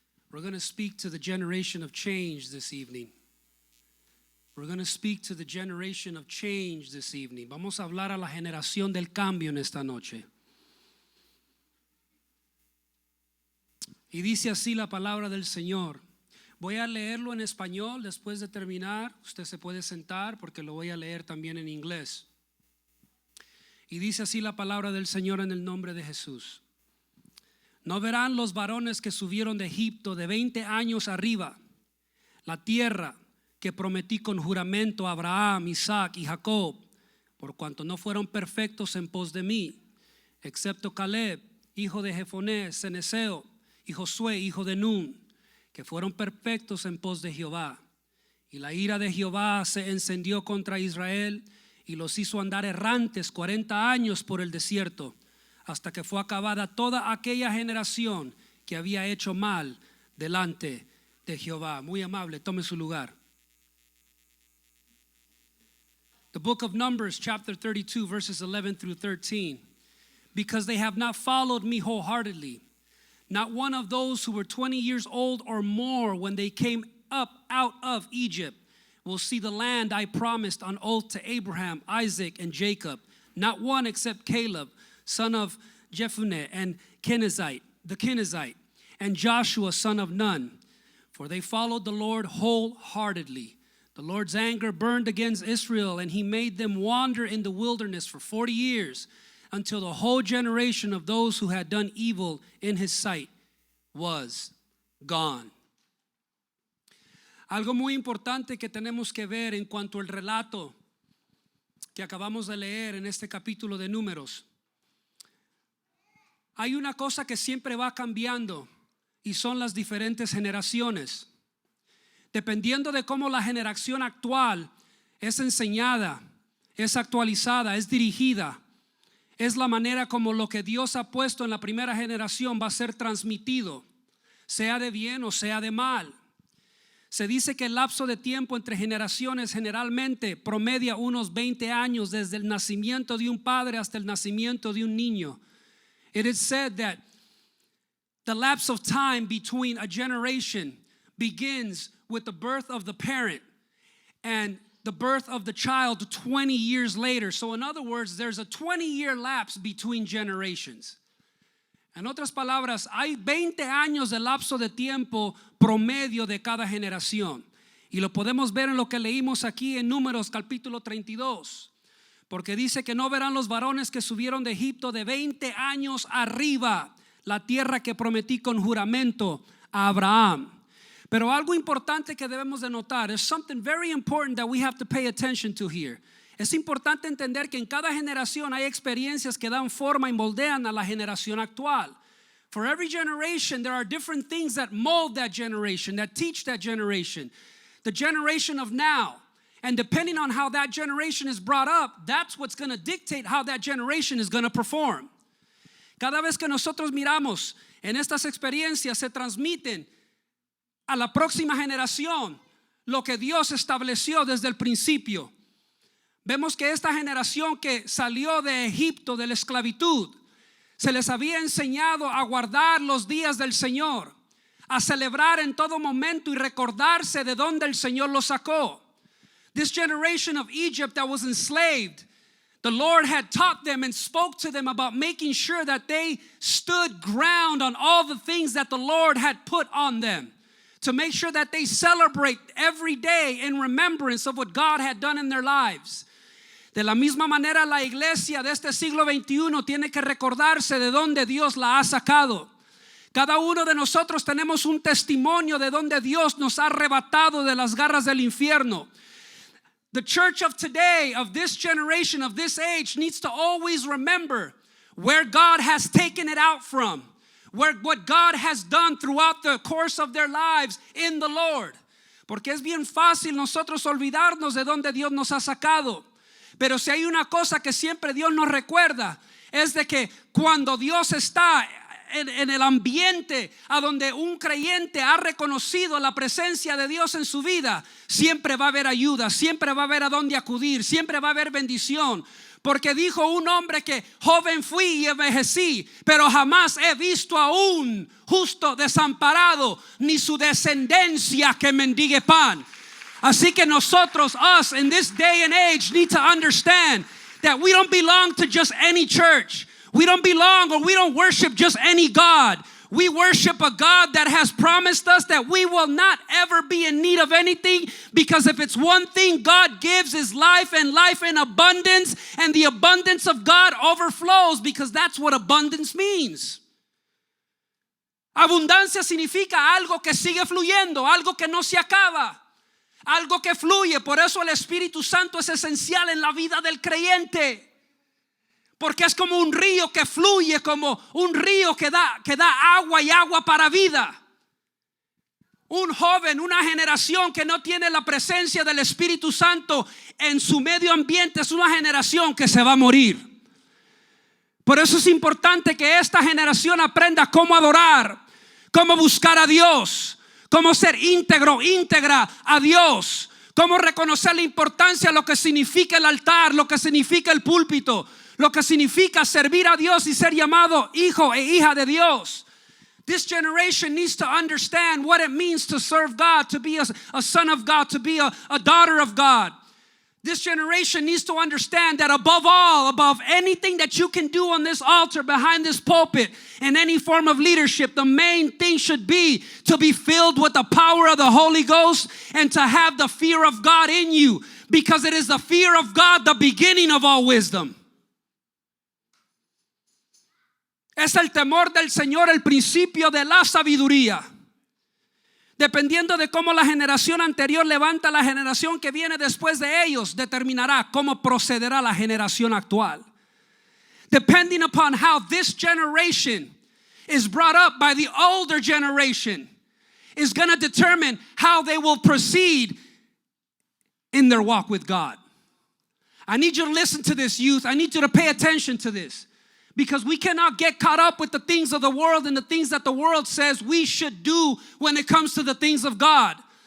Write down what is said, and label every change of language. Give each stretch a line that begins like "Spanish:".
English: We're going to speak to the generation of change this evening. We're going to speak to the generation of change this evening.
Spanish: Vamos a hablar a la generación del cambio en esta noche. Y dice así la palabra del Señor. Voy a leerlo en español. Después de terminar, usted se puede sentar porque lo voy a leer también en inglés. Y dice así la palabra del Señor en el nombre de Jesús. No verán los varones que subieron de Egipto de 20 años arriba la tierra que prometí con juramento a Abraham, Isaac y Jacob, por cuanto no fueron perfectos en pos de mí, excepto Caleb, hijo de Jefoné, Ceneseo, y Josué, hijo de Nun, que fueron perfectos en pos de Jehová. Y la ira de Jehová se encendió contra Israel y los hizo andar errantes 40 años por el desierto, hasta que fue acabada toda aquella generación que había hecho mal delante de Jehová. Muy amable, tome su lugar.
English: The book of Numbers, chapter 32, verses 11 through 13. Because they have not followed me wholeheartedly, not one of those who were 20 years old or more when they came up out of Egypt will see the land I promised on oath to Abraham, Isaac, and Jacob. Not one except Caleb, son of Jephunneh, and the Kenizzite, and Joshua, son of Nun. For they followed the Lord wholeheartedly. The Lord's anger burned against Israel, and he made them wander in the wilderness for 40 years, until the whole generation of those who had done evil in his sight was gone.
Spanish: Algo muy importante que tenemos que ver en cuanto al relato que acabamos de leer en este capítulo de Números. Hay una cosa que siempre va cambiando y son las diferentes generaciones. Dependiendo de cómo la generación actual es enseñada, es actualizada, es dirigida, es la manera como lo que Dios ha puesto en la primera generación va a ser transmitido, sea de bien o sea de mal. Se dice que el lapso de tiempo entre generaciones generalmente promedia unos 20 años desde el nacimiento de un padre hasta el nacimiento de un niño.
English: It is said that the lapse of time between a generation begins with the birth of the parent and the birth of the child 20 years later. So in other words, there's a 20-year lapse between generations.
Spanish: En otras palabras, hay 20 años de lapso de tiempo promedio de cada generación. Y lo podemos ver en lo que leímos aquí en Números capítulo 32. Porque dice que no verán los varones que subieron de Egipto de 20 años arriba la tierra que prometí con juramento a Abraham. Pero algo importante que debemos de notar,
English: is something very important that we have to pay attention to here.
Spanish: Es importante entender que en cada generación hay experiencias que dan forma y moldean a la generación actual.
English: For every generation, there are different things that mold that generation, that teach that generation. The generation of now. And depending on how that generation is brought up, that's what's going to dictate how that generation is going to perform.
Spanish: Cada vez que nosotros miramos en estas experiencias, se transmiten a la próxima generación lo que Dios estableció desde el principio. Vemos que esta generación que salió de Egipto, de la esclavitud, se les había enseñado a guardar los días del Señor, a celebrar en todo momento y recordarse de dónde el Señor los sacó. This generation of Egypt that was enslaved, the Lord had taught them and spoke to them about making sure that they stood ground on all the things that the Lord had put on them, to make sure that they celebrate every day in remembrance of what God had done in their lives. De la misma manera, la iglesia de este siglo XXI tiene que recordarse de dónde Dios la ha sacado. Cada uno de nosotros tenemos un testimonio de dónde Dios nos ha arrebatado de las garras del infierno. The church of today, of this generation, of this age, needs to always remember where God has taken it out from, what God has done throughout the course of their lives in the Lord. Porque es bien fácil nosotros olvidarnos de dónde Dios nos ha sacado. Pero si hay una cosa que siempre Dios nos recuerda, es de que cuando Dios está en el ambiente a donde un creyente ha reconocido la presencia de Dios en su vida, siempre va a haber ayuda, siempre va a haber a dónde acudir, siempre va a haber bendición. Porque dijo un hombre que joven fui y envejecí, pero jamás he visto a un justo desamparado, ni su descendencia que mendigue pan. Así que nosotros,
English: us in this day and age, need to understand that we don't belong to just any church. We don't belong, or we don't worship just any God. We worship a God that has promised us that we will not ever be in need of anything, because if it's one thing God gives is life, and life in abundance, and the abundance of God overflows, because that's what abundance means.
Spanish: Abundancia significa algo que sigue fluyendo, algo que no se acaba, algo que fluye. Por eso el Espíritu Santo es esencial en la vida del creyente. Porque es como un río que fluye, como un río que da agua y agua para vida. Un joven, una generación que no tiene la presencia del Espíritu Santo en su medio ambiente es una generación que se va a morir. Por eso es importante que esta generación aprenda cómo adorar, cómo buscar a Dios, cómo ser íntegra a Dios, cómo reconocer la importancia de lo que significa el altar, lo que significa el púlpito, lo que significa servir a Dios y ser llamado hijo e hija de Dios.
English: This generation needs to understand what it means to serve God, to be a son of God, to be a daughter of God. This generation needs to understand that above all, above anything that you can do on this altar, behind this pulpit, in any form of leadership, the main thing should be to be filled with the power of the Holy Ghost and to have the fear of God in you, because it is the fear of God the beginning of all wisdom.
Spanish: Es el temor del Señor el principio de la sabiduría. Dependiendo de cómo la generación anterior levanta la generación que viene después de ellos, determinará cómo procederá la generación actual.
English: Depending upon how this generation is brought up by the older generation is going to determine how they will proceed in their walk with God. I need you to listen to this, youth. I need you to pay attention to this. Because we cannot get caught up with the things of the world and the things that the world says we should do when it comes to the things of God.